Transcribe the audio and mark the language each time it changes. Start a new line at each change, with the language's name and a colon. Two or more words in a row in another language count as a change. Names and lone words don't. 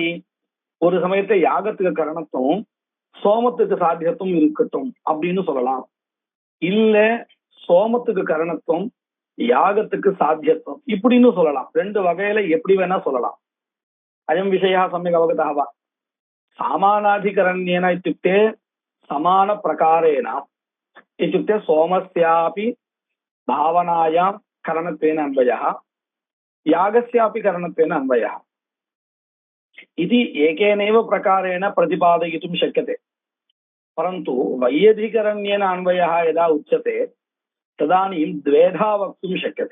Tamil: ஒரு சமயத்தை யாகத்துக்கு கரணத்தும் சோமத்துக்கு சாத்தியத்தும் இருக்கட்டும் அப்படின்னு சொல்லலாம். இல்ல சோமத்துக்கு கரணத்துவம் யாகத்துக்கு சாத்தியத்துவம் இப்படின்னு சொல்லலாம். ரெண்டு வகையில எப்படி வேணா சொல்லலாம்.
Sanskrit: अयं विषयः सम्यक् अवगतः सामानाधिकरण्येन இत्युक्ते समान प्रकारेण इत्युक्ते सोमस्यापि भावनायां करणत्वेन अन्वयः यागस्यापि करणत्वेन अन्वयः इति एकेनैव प्रकारेण प्रतिपादयितुं शक्यते। परन्तु वैयधिकरण्येन अन्वयः यदा उच्यते तदानीं द्वेधा वक्तुं शक्यते।